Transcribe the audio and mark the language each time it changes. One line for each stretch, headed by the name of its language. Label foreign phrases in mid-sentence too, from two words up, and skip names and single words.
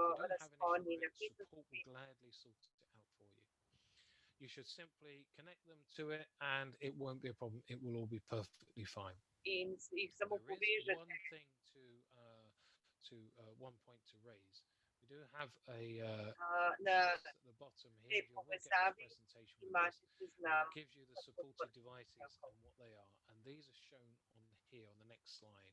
English: If you do have an
Slovenian: razponi
English: issue with it, support will
Slovenian: napetosti.
English: gladly sort it out for you. You should simply connect them to it, and it won't be a problem. It will all be perfectly fine.
Slovenian: In jih samo
English: There is
Slovenian: povežete.
English: one thing one point to raise. We do have a
Slovenian: Na
English: at the bottom
Slovenian: tej
English: here. You will get this
Slovenian: povezavi
English: presentation with
Slovenian: imate
English: this.
Slovenian: seznam.
English: It gives you the supported devices and what they are, and these are shown on here on the next slide.